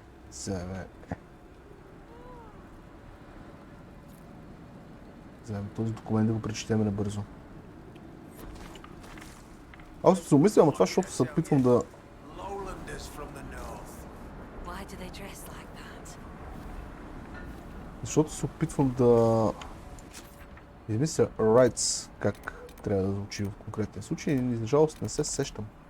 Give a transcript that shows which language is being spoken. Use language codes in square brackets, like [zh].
[bg] Вземе този документ да го прочетем набързо. Аз се умислям на това, защото се опитвам да... [en] Lowlanders from the north. Why do they dress like that? [bg] Защото се опитвам да... измисля [en] rights, [bg] как трябва да звучи в конкретния случай и за жалост не се сещам.